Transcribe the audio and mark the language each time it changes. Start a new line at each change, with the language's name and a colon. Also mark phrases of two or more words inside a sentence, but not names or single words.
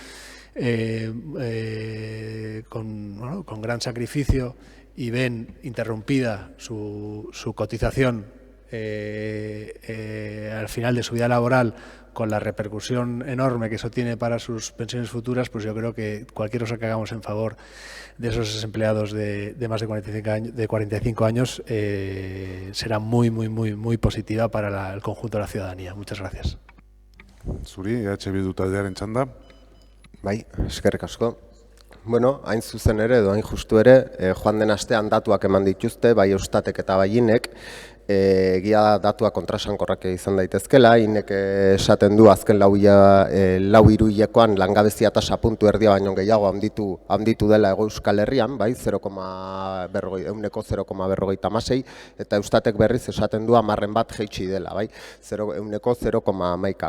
Spanish: con gran sacrificio y ven interrumpida su cotización al final de su vida laboral, con la repercusión enorme que eso tiene para sus pensiones futuras, pues yo creo que cualquier cosa que hagamos en favor de esos desempleados de más de 45 años será muy positiva para el conjunto de la ciudadanía. Muchas gracias.
Basque: Zuri, Bildu taldearen txanda. Bai, eskerrik asko. Bueno, hain zuzen ere, edo hain justu ere, joan den astean datuak eman dituzte, bai Eustatek eta bai INEk, egia datua kontrasankorrak izan daitezkela, INEk esaten du azken lau hiruhilekoan langabezia tasa puntu erdia baino gehiago handitu dela Hego Euskal Herrian, bai 0,56, eta Eustatek berriz esaten du 10 bat jaitsi dela, bai 0,11.